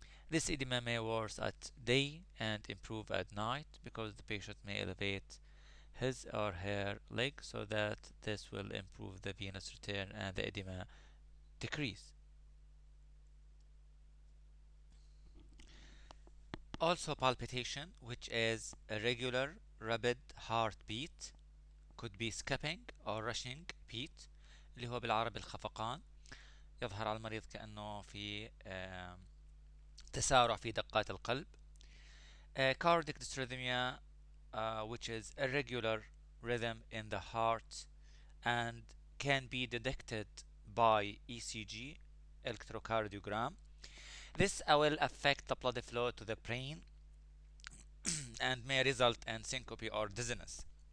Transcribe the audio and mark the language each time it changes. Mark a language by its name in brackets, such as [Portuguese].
[English] This edema may worsen at day and improve at night because the patient may elevate his or her leg so that this will improve the venous return and the edema decrease. Also palpitation, which is a regular rapid heartbeat, could be skipping or rushing beat [Arabic] اللي هو بالعربي الخفقان. يظهر على المريض كأنه في تسارع في دقات القلب. [English] Cardiac dysrhythmia, which is irregular rhythm in the heart and can be detected by ECG, electrocardiogram. This will affect the blood flow to the brain and may result in syncope or dizziness.